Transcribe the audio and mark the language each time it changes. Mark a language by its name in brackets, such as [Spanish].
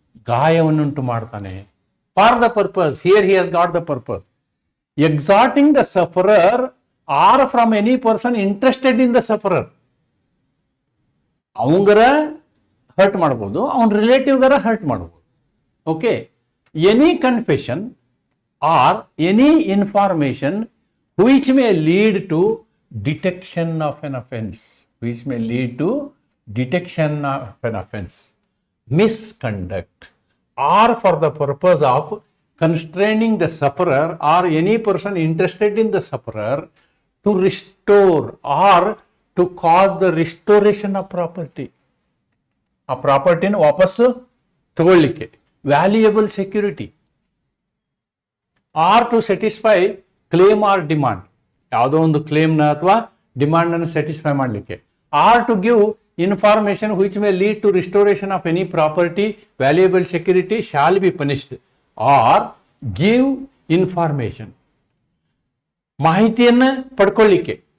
[Kannada] ಗಾಯವನ್ನುಂಟು ಮಾಡ್ತಾನೆ. [English] For the purpose, here he has got the purpose, extorting the sufferer or from any person interested in the sufferer. [Kannada] ಅವಂಗರ hurt ಮಾಡ್ಬೋದು, ಅವನ ರಿಲೇಟಿವ್ಗರ hurt ಮಾಡ್ಬೋದು. [English] Okay, any confession or any information which may lead to detection of an offense, which may lead to detection of an offense, misconduct, or for the purpose of constraining the sufferer or any person interested in the sufferer to restore or to cause the restoration of property. [Kannada] ಆ ಪ್ರಾಪರ್ಟಿನ ವಾಪಸ್ಸು ತಗೊಳ್ಳಿಕ್ಕೆ, [English] valuable security, or to satisfy claim or demand, [Kannada] ಯಾವುದೋ ಒಂದು ಕ್ಲೇಮ್ನ ಅಥವಾ ಡಿಮಾಂಡನ್ನು satisfy ಮಾಡಲಿಕ್ಕೆ, [English] or to give information which may lead to restoration of any property valuable security shall be punished, or give information, [Kannada] ಮಾಹಿತಿಯನ್ನು ಪಡ್ಕೊಳ್ಳಿಕ್ಕೆ.